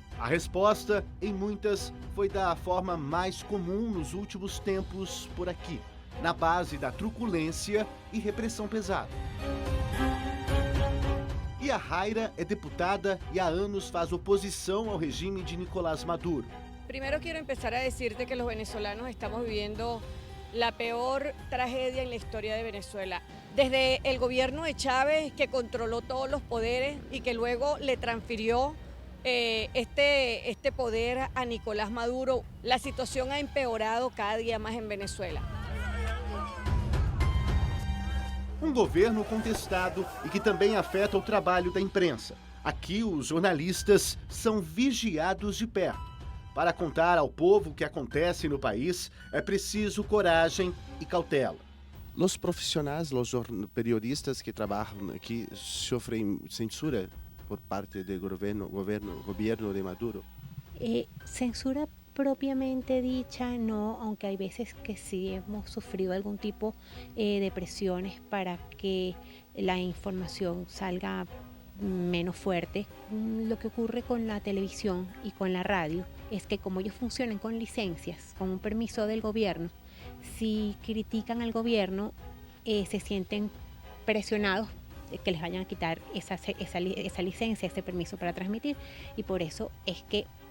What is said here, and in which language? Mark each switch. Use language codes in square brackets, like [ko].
[pt] A resposta, em muitas, foi da forma mais comum nos últimos tempos por aqui, na base da truculência e repressão pesada. E a Jaira é deputada e há anos faz oposição ao regime de Nicolás Maduro. [es] Primero quiero empezar a decirte que los venezolanos estamos viviendo la peor tragedia en la historia de Venezuela. Desde el gobierno de Chávez, que controló todos los poderes y que luego le transfirió este poder a Nicolás Maduro, la situación ha empeorado cada día más en Venezuela. [pt] Um governo contestado e que também afeta o trabalho da imprensa. Aqui, os jornalistas são vigiados de perto. Para contar ao povo o que acontece no país, é preciso coragem e cautela. Os profissionais, os periodistas que trabalham aqui sofrem censura por parte do governo de Maduro. [es] Censura propiamente dicha, no, aunque hay veces que sí hemos sufrido algún tipo de presiones para que la información salga menos fuerte. Lo que ocurre con la televisión y con la radio es que como ellos funcionan con licencias, con un permiso del gobierno, si critican al gobierno se sienten presionados que les vayan a quitar esa licencia, ese permiso para transmitir, y por eso es que